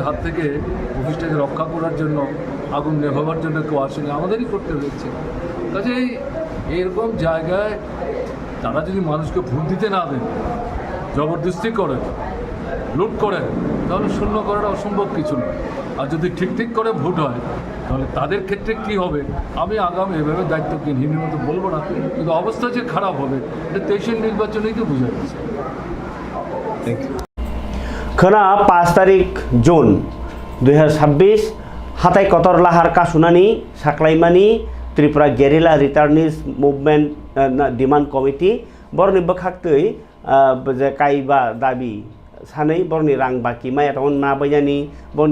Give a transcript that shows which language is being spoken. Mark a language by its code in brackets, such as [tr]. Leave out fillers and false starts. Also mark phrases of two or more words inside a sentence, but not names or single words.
[bn] হাত থেকে অফিসটাকে রক্ষা করার জন্য আগুন নেভাবার জন্য কেউ আসেনি আমাদেরই করতে হয়েছে কাজেই এরকম জায়গায় তারা যদি মানুষকে ভোট দিতে না দেন জবরদস্তি করেন লুট করেন তাহলে শূন্য করাটা অসম্ভব কিছু না আর যদি ঠিক করে ভোট হয় তাহলে তাদের ক্ষেত্রে কি হবে আমি আগামী এভাবে দায়িত্বজ্ঞানহীনের মতো বলবো না কিন্তু অবস্থা যে খারাপ হবে এটা 23 নির্বাচনেই তো বোঝা যাচ্ছে [trp] खोना 5 तारिख जुन 2026 हाथाय कतर लाहार कासुनानि साख्लायमानि त्रिपुरा गेरिला [en] returnees movement demand committee [trp] बरनि बखाक्तै जे काइबा दाबि सानै बरनि रां बाकी माया तन ना बैयानि बरनि